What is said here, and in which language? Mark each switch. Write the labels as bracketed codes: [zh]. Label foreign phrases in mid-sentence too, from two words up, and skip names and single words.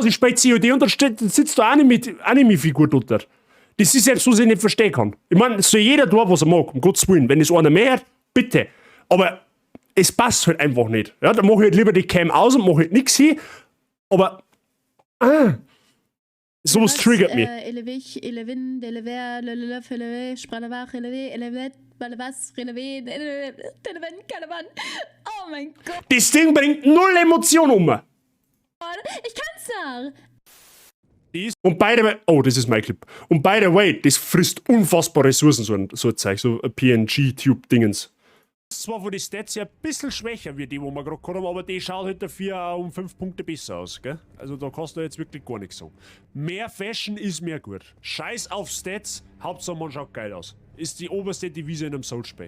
[de] Ich spiele COD und da sitzt da eine Anime-Figur drunter. Das ist jetzt, was ich nicht verstehen kann. Ich meine, es soll jeder tun, was er mag, um Gottes Willen. Wenn es einer mehr hat, bitte. Aber es passt halt einfach nicht. Ja, dann mache ich halt lieber die Cam aus und mache halt nichts hin. Aber, sowas triggert mich. Elewich, Elewin, Delever, Lelelef, Elewe, Sprallewach, Elewe, Elevet, Ballewas, Relewe, Televen, Kalaban. Oh mein Gott. Das Ding bringt null Emotion um. Ich kann's noch. [en] Und by the way, [de] oh, das ist mein Clip. [en] Und by the way, [de] das frisst unfassbar Ressourcen, so ein Zeug, so ein PNG-Tube-Dingens. Zwar von den Stats ja ein bisschen schwächer wie die, wo wir gerade haben, aber die schaut halt dafür auch um 5 Punkte besser aus, gell? Also da kannst du jetzt wirklich gar nichts sagen. Mehr Fashion ist mehr gut. Scheiß auf Stats, Hauptsache man schaut geil aus. Ist die oberste Devise in einem Soul-Spiel.